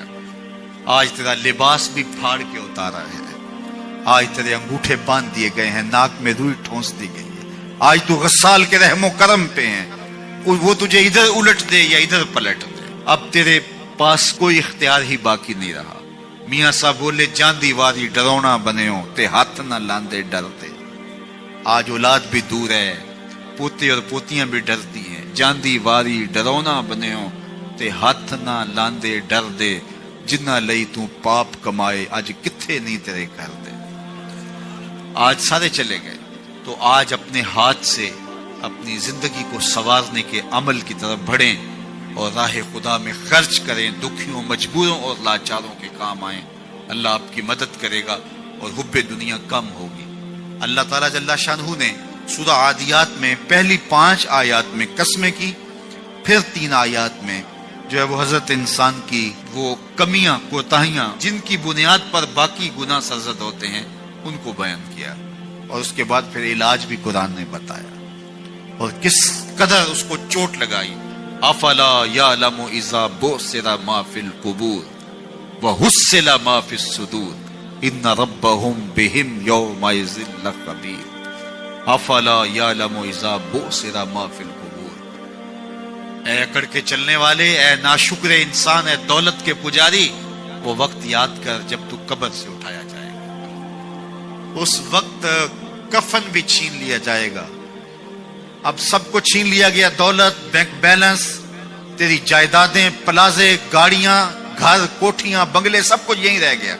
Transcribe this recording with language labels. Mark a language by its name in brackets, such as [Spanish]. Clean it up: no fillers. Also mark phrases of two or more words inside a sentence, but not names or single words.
[Urdu] آج تیرا لباس بھی پھاڑ کے اتارا ہے، آج تیرے انگوٹھے باندھ دیے گئے ہیں، ناک میں روئی ٹھونس دی گئی ہے۔ آج تو غسال کے رحم و کرم پہ ہیں، وہ تجھے ادھر الٹ دے یا ادھر پلٹ دے، اب تیرے پاس کوئی اختیار ہی باقی نہیں رہا۔ میاں صاحب بولے [Punjabi] جاندی واری ڈرونا بنےو تے ہاتھ نہ لاندے ڈرتے۔ [Urdu] آج اولاد بھی دور ہے، پوتے اور پوتیاں بھی ڈرتی ہیں۔ [Punjabi] جاندی واری ڈرونا بنےو تے ہاتھ نہ لاندے ڈر دے، جنہ لئی تو پاپ کمائے اج کتھے لطفے نہیں تیرے کر دے. [Urdu] آج سارے چلے گئے تو آج اپنے ہاتھ سے اپنی زندگی کو سنوارنے کے عمل کی طرف بڑھیں اور راہ خدا میں خرچ کریں, دکھیوں, مجبوروں اور لاچاروں کے کام آئیں. اللہ آپ کی مدد کرے گا اور حب دنیا کم ہوگی. اللہ تعالیٰ جل شانہ نے سورہ عادیات میں پہلی 5 آیات میں قسمیں کی, پھر 3 آیات میں جو ہے وہ حضرت انسان کی وہ کمیاں, کوتاہیاں جن کی بنیاد پر باقی گناہ سرزد ہوتے ہیں ان کو بیان کیا, اور اس کے بعد پھر علاج بھی قرآن نے بتایا اور کس قدر اس کو چوٹ لگائی. [Arabic] افلا یعلم اذا بعثر ما فی القبور وحصل ما فی الصدور ان ربهم بهم یومئذ لخبیر. افلا یعلم اذا بعثر ما فی القبور. [Urdu] اے اکڑ کے چلنے والے, اے ناشکر انسان, اے دولت کے پجاری, وہ وقت یاد کر جب تو قبر سے اٹھایا جائے گا. اس وقت کفن بھی چھین لیا جائے گا. اب سب کو چھین لیا گیا, دولت, بینک بیلنس, تیری جائیدادیں, پلازے, گاڑیاں, گھر, کوٹھیاں, بنگلے, سب کچھ یہیں رہ گیا.